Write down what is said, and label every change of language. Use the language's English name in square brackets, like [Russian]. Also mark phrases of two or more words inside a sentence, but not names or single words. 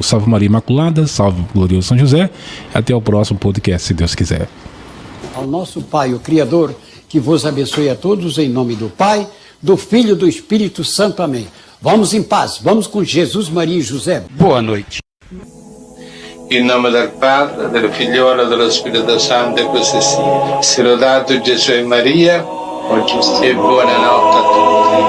[Portuguese] Salve Maria Imaculada, salve glorioso São José. Até o próximo podcast, se Deus quiser. Ao nosso Pai, o Criador, que vos abençoe a todos em nome do Pai, do Filho e do Espírito Santo. Amém. Vamos em paz, vamos com Jesus, Maria e José. Boa noite. [Italian] In nome del Padre, del Figliolo e dello Spirito Santo, e così sia. Se lodato Gesù e Maria, e buonanotte a tutti.